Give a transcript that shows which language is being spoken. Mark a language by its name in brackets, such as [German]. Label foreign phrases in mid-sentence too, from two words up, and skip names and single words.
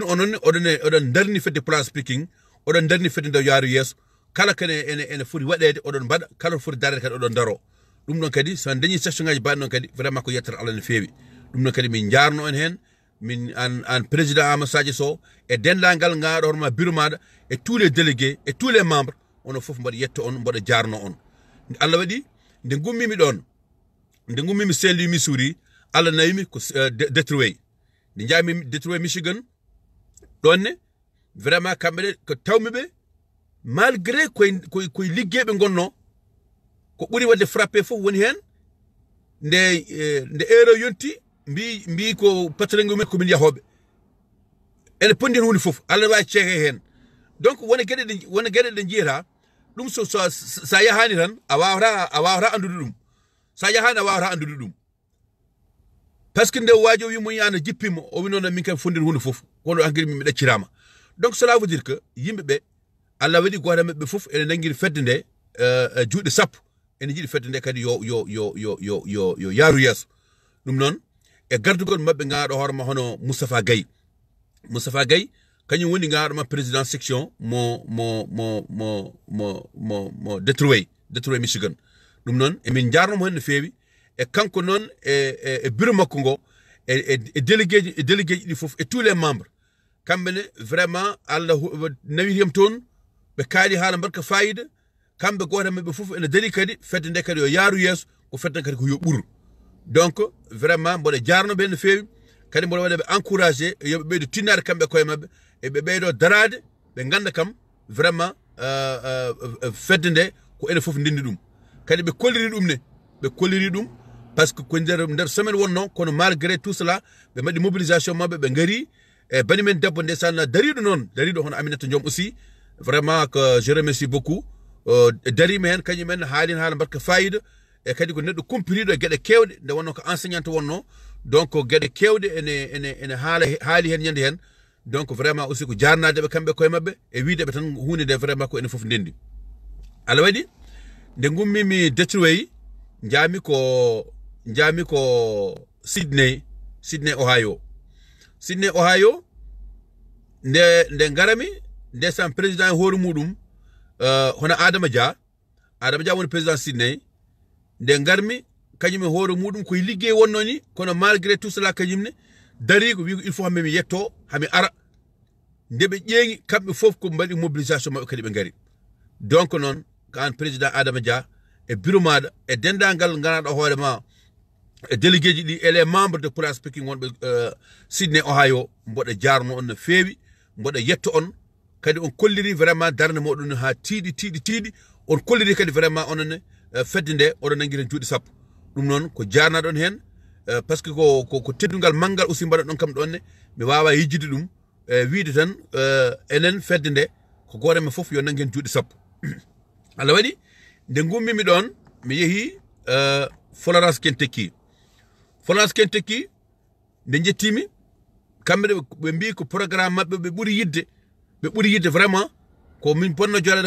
[Fula] ononne oɗon darni fedde Pulaar Speaking oɗon darni fedde nde yaaru yeeso kala kene ene foti waɗede oɗon mbaɗa kala foti darede kadi oɗon daro ɗum ɗon kadi so dañi section ngaji mbaɗi noon kadi vraiment ko yettere Allah no fewi ɗum ɗon kadi min jarno en hen min an président Amadou Sadio Sow e dendagal gaɗo horma bureau maɗa [French] et tous les délégués et tous les membres [Fula] onon foof mbaɗa yetto on mbaɗa jarno on Allah waɗi nde gummimi ɗon nde gummimi Saint-Louis Missouri Allah nawimi ko Detroit nde jaami Detroit Michigan ɗonne vraiment kamɓe ɗe ko tawmiɓe malgré koye liggueɓe gonno ko ɓuuri wadde frappé fof woni hen nde ero yonti mbi ko patrengo men ko min yahobe ene pondi hunde fof alla wa cege hen donc wona gede de jira dum so sa yahani tan a wawra andude dum sa yahani a wawra andude dum [French] parce que [Fula] nde wajo wi mo yana jippimo o wi non min kam fondir hunde fof kono angiri mi daccirama [French] donc cela veut dire que [Fula] yimbe be alla wadi goda mabbe fof ene nangiri fedde nde juude sappo ene jidi fedde nde kadi yo yaru yeso dum non e gardugol mabbe ngaado horma hono Moustapha Gaye kanyum woni ngaado ma président section mo Detroit Michigan dum non e min jarno mo hen feewi e kanko non e bureau makko ngo e délégué di fof [French] et tous les membres [Fula] kambe vraiment Allah nawiriyam ton be kaali haala barka faayida kambe goto mabbe fof ene dari kadi fedde nde kadi yo yaaru yeso ko fedde kadi ko yo buru donc vraiment mboɗo jarno ɓe no feewi kadi mboɗo waɗa ɓe encouragé yoɓe ɓeydo tinnade kamɓe koye mabɓe e ɓe ɓeydo darade ɓe ganda kam vraiment fedde nde ko ene fof ndindi ɗum kadi ɓe kolliri ɗum [French] par ce que [Fula] ko nder semaine wonno kono [French] malgré tout [Fula] cela ɓe mbaɗi mobilisation mabɓe ɓe gari e bani men debbo ndesan dariɗo hono Aminata Diom [French] aussi vraiment que je remercie beaucoup [Fula] darima hen kañum en haalin haala mbaɗka fayida e kadi ko neɗɗo kumpiriɗo e gueɗe kewɗe nde wonno ko enseignante wonno donc gueɗe kewɗe ene haali hen ñande hen donc vraiment aussi ko jarnadeɓe kamɓe koye mabɓe e wideɓe tan hunde nde vraiment ko ene foof ndendi ala waɗi nde gummimi Detroit jami ko Sydney Ohio nde garami ndesan président hoore muɗum hono Adama Dia woni président Sydney nde garmi kañum e hoore muɗum koye liggey wonno ni kono [French] malgré tout cela [Fula] kañumne dari ko wi ko [French] il faut [Fula] hami mi yetto hami ara nde ɓe ƴeeŋi kamɓe fof ko mbaɗi mobilisation maɓɓe kadi ɓe ngari donc noon ko an président Adama Dia e bureau maɗa e dendagal ganaɗo hoore ma e délégué ji ɗi [French] et les membres de [Fula] place speaking wonɓe Sydney Ohio mboɗo jarno on no feewi mboɗo yetto on kadi on kolliri vraiment darde moɗon ha tiiɗi on kolliri kadi vraiment onone fedde nde oɗon nanguiri juuɗe sappo ɗum noon ko jarnaɗon hen [French] par ce que [Fula] ko teddugal manggal aussi mbaɗon ɗon kam ɗonne mi wawa yejjide ɗum wiide tan enen fedde nde ko goto men fof yo nangue hen juuɗe sappo Allah waɗi nde gummimi ɗon mi yeehi Florence Kentucky nde jettimi kamɓe ɓe mbi ko programme mabɓe ɓe ɓuuri yidde vraiment ko min ponno joɗade